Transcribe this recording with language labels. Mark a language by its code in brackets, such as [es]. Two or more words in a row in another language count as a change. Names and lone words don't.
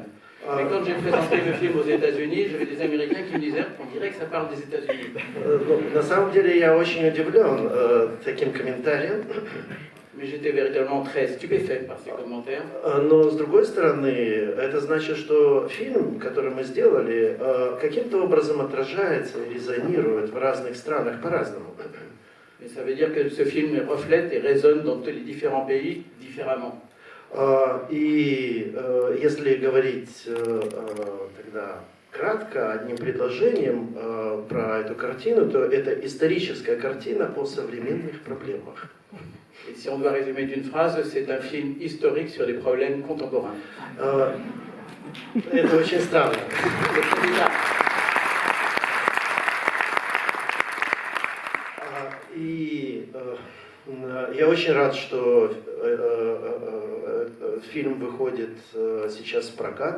[fr] Mais quand j'ai présenté le film aux États-Unis, j'avais des Américains qui me disaient on dirait que ça parle des États-Unis. [ru] На самом деле я очень удивлен таким комментарием. [fr] Mais j'étais véritablement très stupéfait par ces commentaires. [ru] Но с другой стороны, это значит, что фильм, который мы сделали, каким-то образом отражается и резонирует в разных странах по-разному. [fr] Mais ça veut dire que ce film reflète et résonne dans tous les différents pays différemment. [ru] И если говорить тогда кратко, одним предложением про эту картину, то это историческая картина по современных проблемах. [fr] Et si on doit résumer d'une phrase, c'est un film historique sur des problèmes contemporains. [ru] Это очень странно. И я очень рад, что фильм выходит сейчас в прокат.